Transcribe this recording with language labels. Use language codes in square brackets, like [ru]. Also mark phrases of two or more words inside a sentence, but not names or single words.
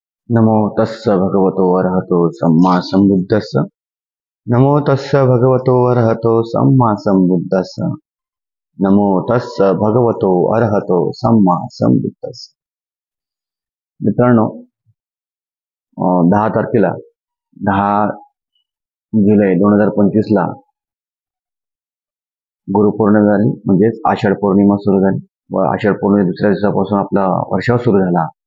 [pi] नमो तस्स भगवतो अरहतो सम्मा संबुद्धस्स. नमो तस्स भगवतो अरहतो सम्मा संबुद्धस्स. नमो तस्स भगवतो अरहतो सम्मा संबुद्धस्स. [mr] मित्रांनो, 10 तारखेला 10 जुलै 2025 ला गुरुपौर्णिमा झाली, म्हणजेच आषाढ पौर्णिमा सुरू झाली व आषाढ पौर्णिमे दुसऱ्या दिवसापासून आपला वर्षाव सुरू झाला.